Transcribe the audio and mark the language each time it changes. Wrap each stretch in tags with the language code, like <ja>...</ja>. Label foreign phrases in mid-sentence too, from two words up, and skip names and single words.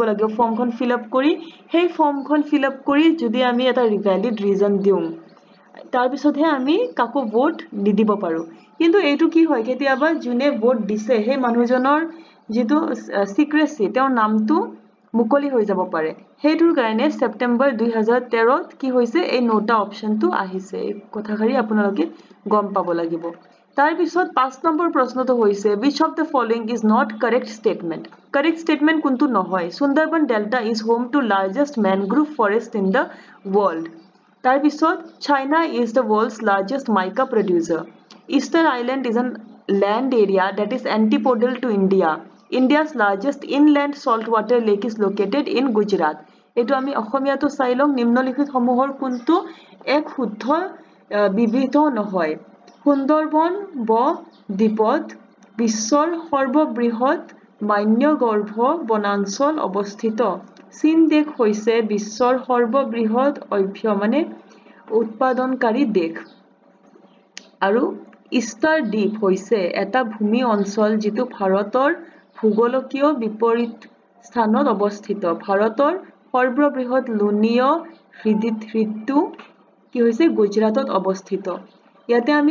<as>লাগিব ফৰ্মখন ফিল আপ কৰি সেই ফৰ্মখন ফিল আপ কৰি যদি আমি এটা ভ্যালিড ৰিজন দিও তাৰ পিছতহে আমি কাকো ভোট নিদিব পাৰো কিন্তু এইটো কি হয় কেতিয়াবা জুনে ভোট দিছে সেই মানুহজনৰ যেটো সিক্ৰেসি তেওঁৰ নামটো মুকলি হৈ যাব পাৰে হেতুৰ কাৰণে সেপ্টেম্বৰ 2013 ত কি হৈছে এই নোটা অপশনটো আহিছে এই কথাখাৰি আপোনালোকে গম পাব লাগিব তাৰ পিছত 5 নম্বৰ প্ৰশ্নটো হৈছে</as> <en>which of the following is not correct statement</en> <as>কোনটো নহয় সুন্দৰবন ডেল্টা</as> <en>is home to largest mangrove forest in the world</en> <as>তাৰ পিছত</as> <en>China is the world's largest mica producer Easter Island is a land area that is antipodal to India India's largest inland saltwater lake is located in Gujarat</en> <as>এটো আমি অসমীয়াটো চাইলং নিম্নলিখিত সমূহৰ কোনটো এক শুদ্ধ বিবিধ নহয় সুন্দৰবন দ্বীপত বিশ্বৰ সৰ্ববৃহৎ মান্যগৰ্ভ বনাঞ্চল অৱস্থিত চীন দেশ হৈছে বিশ্বৰ সৰ্ববৃহৎ মানে উৎপাদনকাৰী দেশ আৰু ইষ্টাৰ দ্বীপ হৈছে এটা ভূমি অঞ্চল যেটো ভাৰতৰ ভূগোলকীয় বিপৰীত স্থানত অৱস্থিত ভাৰতৰ সৰ্ববৃহৎ লুনীয় হ্ৰদটো কি হৈছে গুজৰাটত অৱস্থিত ইয়াতে আমি</as>